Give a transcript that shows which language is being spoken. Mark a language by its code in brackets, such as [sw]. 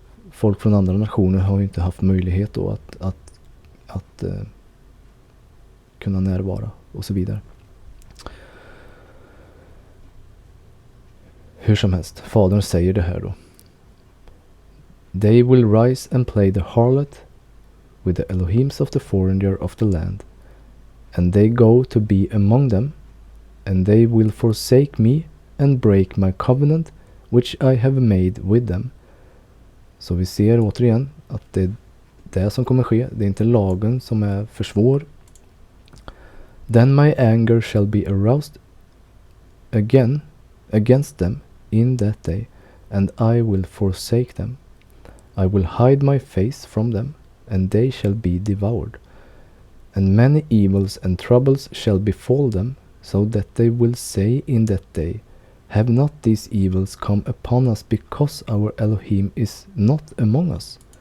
[sv] Folk från andra nationer har ju inte haft möjlighet då att kunna närvara och så vidare. Hur som helst, fadern säger det här då. [en] They will rise and play the harlot with the Elohims of the foreigner of the land, and they go to be among them, and they will forsake me and break my covenant which I have made with them. [sv] Så vi ser återigen att det är det som kommer ske. Det är inte lagen som är för svår. [en] Then my anger shall be aroused again against them in that day, and I will forsake them. I will hide my face from them, and they shall be devoured. And many evils and troubles shall befall them, so that they will say in that day, Have not these evils come upon us because our Elohim is not among us?